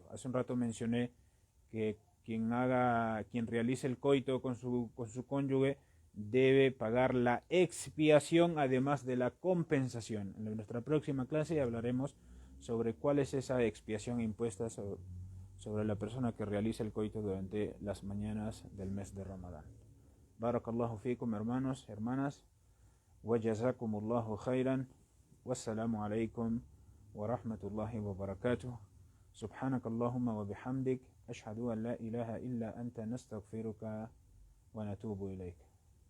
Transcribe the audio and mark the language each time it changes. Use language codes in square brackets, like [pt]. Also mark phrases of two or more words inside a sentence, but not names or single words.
[es] Hace un rato mencioné que quien realice el coito con su cónyuge debe pagar la expiación además de la compensación. En nuestra próxima clase hablaremos sobre cuál es esa expiación impuesta sobre la persona que realiza el coito durante las mañanas del mes de Ramadán. [ar] بارك الله فيكم, [es] hermanos, hermanas, [ar] وجزاكم الله خيرا والسلام عليكم ورحمة الله وبركاته. سبحانك اللهم وبحمدك أشهد أن لا إله إلا أنت نستغفرك ونتوب إليك.